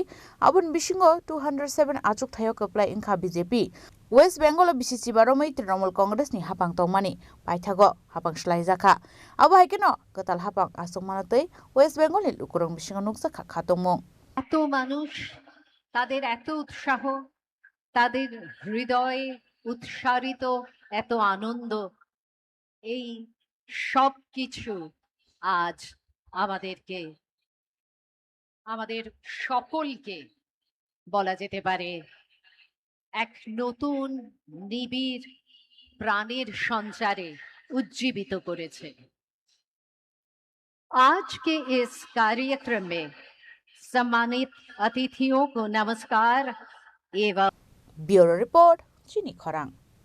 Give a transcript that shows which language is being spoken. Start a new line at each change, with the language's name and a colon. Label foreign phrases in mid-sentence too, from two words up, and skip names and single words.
Kok Borok: abun bisingo 207 achuk thayo keplai ingkha BJP West Bengal BCC baromai Trinamool Congress ni hapang tongmani paithago hapang slaijaka abo haikeno gatal hapang asongmanatei West Bengal ni lukurong bisingo nukjaka khatongmung
Bangla: এত মানুষ, তাদের এত উৎসাহ, তাদের হৃদয়ে উৎসারিত এত আনন্দ, এই সব কিছু আজ আমাদের সকলকে বলা যেতে পারে এক নতুন নিবিড় প্রাণের সঞ্চারে উজ্জীবিত করেছে।
Hindi: आज के इस कार्यक्रम में सम्मानित अतिथियों को नमस्कार एवं
English: Bureau Report Chini Khorang